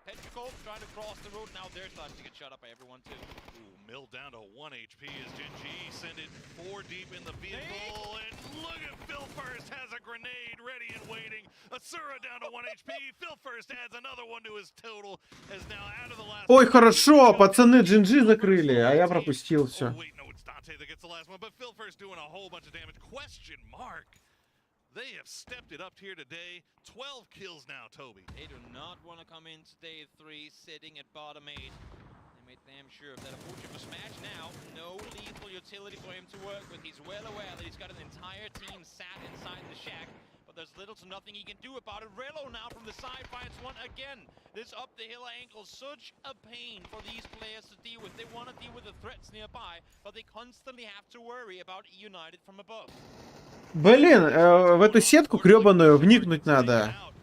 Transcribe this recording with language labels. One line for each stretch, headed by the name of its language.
English: Petrichor trying to cross the road. Now they're starting to get shot up by everyone too. Ooh, milled down to 1 HP as Gen G send it 4 deep in the vehicle. And look at Phil First has a grenade ready and waiting. Asura down to 1 HP. Phil First adds another one to his total as now out of the last.
Russian: Ой, хорошо, пацаны GG закрыли, а я пропустил все.
English: Oh, wait, no, it's Dante that gets the last one, but Phil First doing a whole bunch of damage. Question mark. They have stepped it up here today. 12 kills now, Toby. They do not want to come into day 3 sitting at bottom 8. They made damn sure of that. Unfortunately for Smash now, no lethal utility for him to work with. He's well aware that he's got an entire team sat inside the shack, but there's little to nothing he can do about it. Relo now from the side finds one again. This up the hill angle, such a pain for these players to deal with. They want to deal with the threats nearby, but they constantly have to worry about United from above.
Russian: Блин, в эту сетку гребаную вникнуть надо.